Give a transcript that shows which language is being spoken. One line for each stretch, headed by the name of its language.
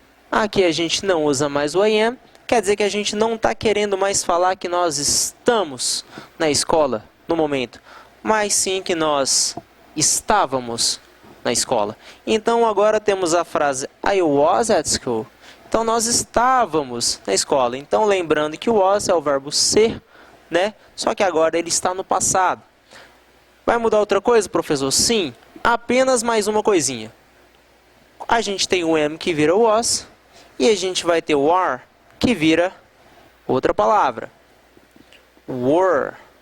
Portuguese: Aqui a gente não usa mais o I am. Quer dizer que a gente não está querendo mais falar que nós estamos na escola no momento, mas sim que nós estávamos na escola. Então agora temos a frase
English: I was at school.
Portuguese: Então nós estávamos na escola. Então lembrando que o was é o verbo ser, né? Só que agora ele está no passado. Vai mudar outra coisa, professor? Sim, apenas mais uma coisinha. A gente tem o am que vira o was e a gente vai ter o are que vira outra palavra. Were.